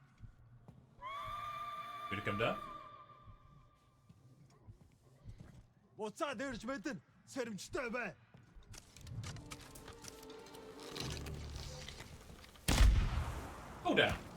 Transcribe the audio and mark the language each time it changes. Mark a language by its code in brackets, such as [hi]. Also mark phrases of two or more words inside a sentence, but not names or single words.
[en] Did it come down? [mn] Буцаа дээрж мэдэн сэрэмжтэй бай. [en] Go down.